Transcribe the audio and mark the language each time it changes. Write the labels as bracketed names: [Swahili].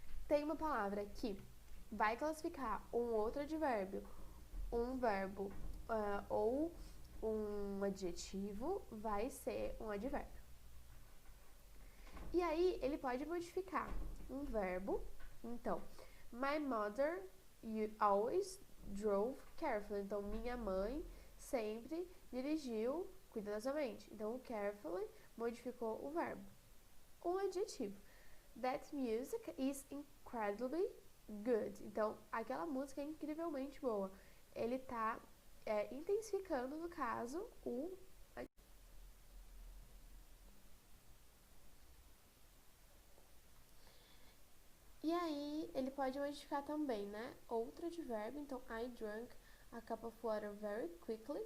[Portuguese] Tem uma palavra que vai classificar um outro advérbio, um verbo ou um adjetivo, vai ser um advérbio. E aí, ele pode modificar um verbo. Então, [English] my mother always drove carefully. [Portuguese] Então, minha mãe sempre dirigiu cuidadosamente. Então, o carefully modificou o verbo. Um adjetivo. [English] That music is incredibly good. [Portuguese] Então, aquela música é incrivelmente boa. Ele tá intensificando, no caso, o... E aí, ele pode modificar também, né? Outro advérbio. Então, [English] I drank a cup of water very quickly.